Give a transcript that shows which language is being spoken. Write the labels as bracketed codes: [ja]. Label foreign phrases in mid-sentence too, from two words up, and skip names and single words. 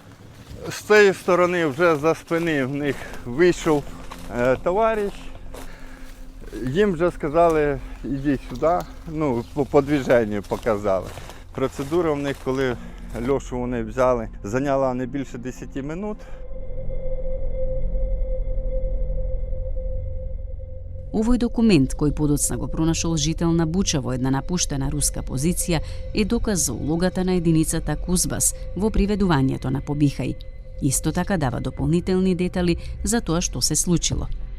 [uk] З цієї сторони вже за спини в них вийшов товариш Їм вже сказали, ідіть сюди, ну, по движенню показали. Процедура в них, коли Льошу вони взяли, зайняла не більше 10 минут. [mk] Овој документ, кој подоцна го пронашол жител на Буча во една напуштена руска позиција, е доказ за улогата на единицата Кузбас во приведувањето на Побихај. Исто така дава дополнителни детали за тоа што се случило.